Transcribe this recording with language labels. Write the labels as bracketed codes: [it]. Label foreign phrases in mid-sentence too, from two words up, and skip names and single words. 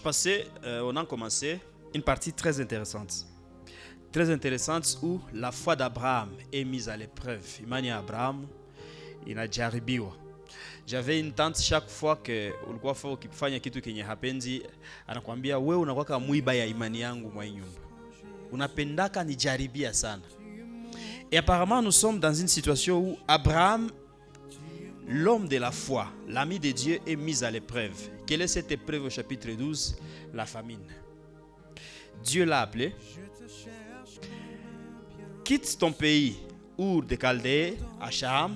[fr] passé, on a commencé une partie très intéressante. Très intéressante où la foi d'Abraham est mise à l'épreuve. [sw] Imani ya Abraham inajaribiwa. [fr] J'avais une tante, chaque fois que [sw] ulikuwa ukifanya kitu kenye hapendi, anakuambia wewe unakuwa mwiba ya imani yangu mwa nyumba. Unapendaka nijaribia sana. [fr] Et apparemment nous sommes dans une situation où Abraham, l'homme de la foi, l'ami de Dieu, est mis à l'épreuve. Quelle est cette épreuve au chapitre 12? La famine. Dieu l'a appelé. Quitte ton pays, Ur de Chaldée, à Sharam.